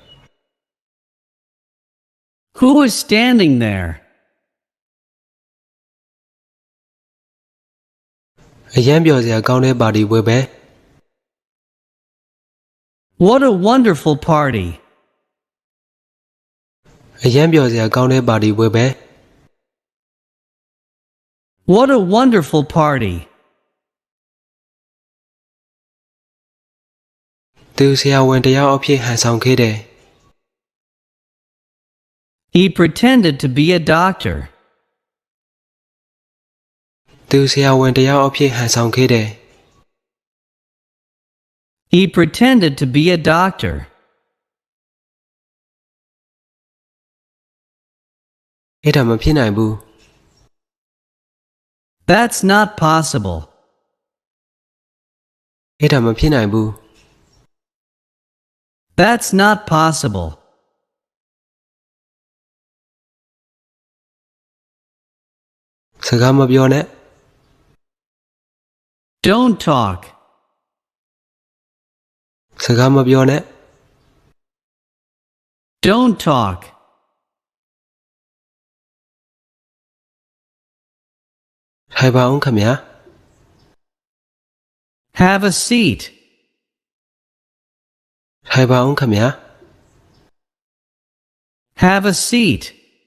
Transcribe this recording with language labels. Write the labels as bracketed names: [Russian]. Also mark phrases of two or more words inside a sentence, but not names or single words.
[English] Who is standing there? [Burmese] အရန်ပျော်စရာကောင်းတဲ့ပါတီပွဲပဲ [English] What a wonderful party. [Burmese] အရန်ပျော်စရာကောင်းတဲ့ပါတီပွဲပဲ [English] What a wonderful party. [Burmese] သူဆရာဝန်တယောက်အဖြစ်ဟန်ဆောင်ခဲ့တယ် [English] He pretended to be a doctor. [Burmese] သူဆရာဝန်တယောက်အဖြစ်ဟန်ဆောင်ခဲ့တယ် [English] He pretended to be a doctor. [Burmese] အဲ့ဒါမဖြစ်နိုင်ဘူး [English] That's not possible. [Burmese] အဲ့ဒါမဖြစ်နိုင်ဘူး [English] That's not possible. [Burmese] စကားမပြောနဲ့ [English] Don't talk. [Burmese] စကားမပြောနဲ့ [English] Don't talk. [Burmese] ထိုင်ပါအောင်ခင်ဗျာ [English] Have a seat. [Burmese] ထိုင်ပါအောင်ခင်ဗျာ [English] Have a seat.